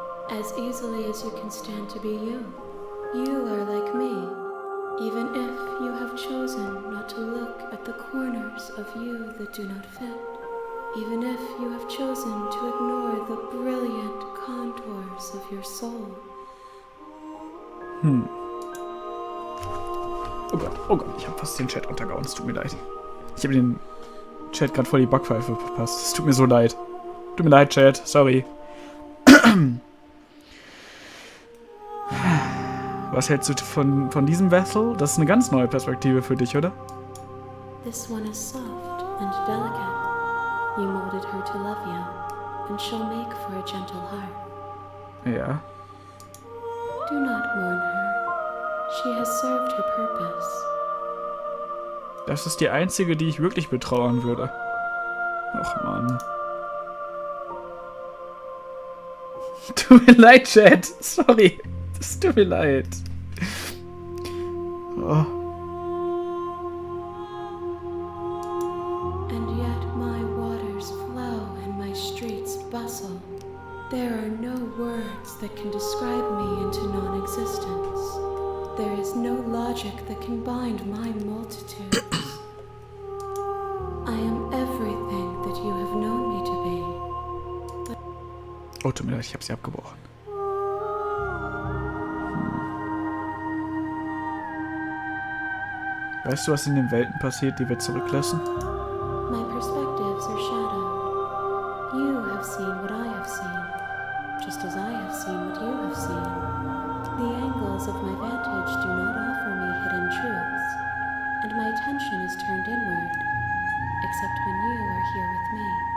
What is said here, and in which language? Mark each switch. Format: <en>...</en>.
<en>As easily as you can stand to be you. You are like me, even if you have chosen not to look at the corners of you that do not fit, even if you have chosen to ignore the brilliant contours of your soul.</en> <de>Oh Gott, ich habe fast den Chat untergehauen, es tut mir leid. Ich habe den Chat gerade voll die Backpfeife verpasst. Es tut mir so leid. Tut mir leid, Chat, sorry. Was hältst du von diesem Vessel? Das ist eine ganz neue Perspektive für dich, oder?</de> <en>This one is soft and delicate. You molded her to love you, and she'll make for a gentle heart.</en> <de>Ja.</de> <en>Do not mourn her. She has served her purpose.</en> <de>Das ist die einzige, die ich wirklich betrauern würde. Ach Mann. Tut mir leid, Chat. Sorry. Das tut mir leid. Oh.</de> <en>And yet my waters flow and my streets bustle. There are no words that can describe me into non-existence. There is no logic that can bind my multitudes. I am everything that you have known me to be.</en> <de>Oh, tut mir leid, ich habe sie abgebrochen. Weißt du, was in den Welten passiert, die wir zurücklassen?</de> <en>My perspectives are shadowed. You have seen what I have seen, just as I have seen what you have seen. The angles of my vantage do not offer me hidden truths, and my attention is turned inward, except when you are here with me.</en>